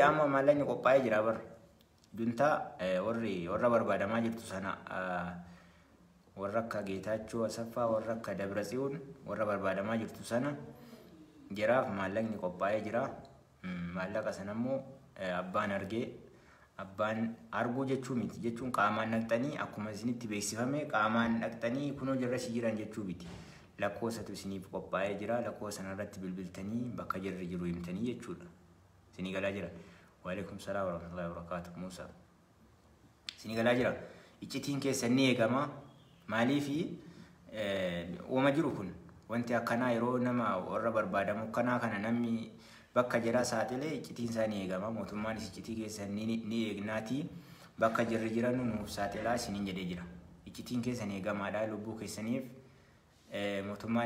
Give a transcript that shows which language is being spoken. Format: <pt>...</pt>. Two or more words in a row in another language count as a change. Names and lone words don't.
<om>amma maallaqni qophaa'ee jira bar junta warra barbaadamaa jirtu sana warra akka Geetaachoo Asaffaa warra akka Dabratsiyoon warra barbaadamaa jirtu sana jiraaf maallaqni qophaa'ee jira maallaqa sanammoo abbaan argee abbaan arguu jechuu miti jechuun qaamaan naqxanii akkuma isinitti beeksifame qaamaan naqxanii kunoo jarra si jiran jechuu miti lakkoofsatu isiniif qophaa'ee jira lakkoofsa sanarratti bilbiltanii bakka jarri jiru himtanii jechuudha isinii galaa jira</om> <ar>وعليكم السلام ورحمة الله وبركاته</ar> <om>Muusaa isinii galaa jira iccitiin keessan ni eegama maaliifi uuma jiru kun wanti akkanaa yeroo nama warra barbaadamu akkanaa kana namni bakka jira saaxilee iccitiin isaa ni eegama mootummaan iccitii keessan ni eegnaati bakka jirri jiran nuuf saaxilaa isiniin jedhee jira iccitiin keessan eegamaadha lubbuu keessaniif mootummaan</om>